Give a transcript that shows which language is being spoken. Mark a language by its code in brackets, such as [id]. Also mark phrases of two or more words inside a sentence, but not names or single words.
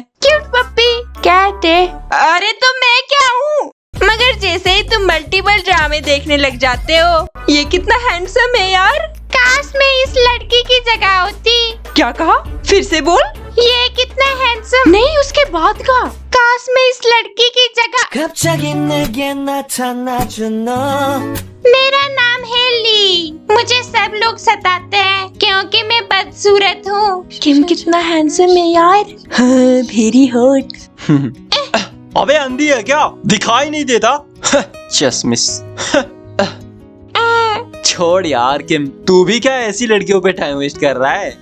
[en] cute puppy, [hi] कैट है। अरे तो मैं क्या हूँ? मगर जैसे ही तुम मल्टीपल ड्रामे देखने लग जाते हो। ये कितना हैंडसम है यार। काश मैं इस लड़की की जगह होती। क्या कहा? फिर से बोल। ये कितना हैंडसम। नहीं, उसके बाद का। काश मैं इस लड़की की जगह। [ko] 갑자기 내게 나타나준 너. [hi] मेरा नाम है ली। मुझे सब लोग सताते हैं क्योंकि मैं बदसूरत हूँ। किम कितना हैंडसम है यार। हाँ, [en] very hot. [hi] अबे अंधी है क्या? दिखाई नहीं देता? चश्मिश। छोड़ यार किम, तू भी क्या ऐसी लड़कियों पे टाइम वेस्ट कर रहा है?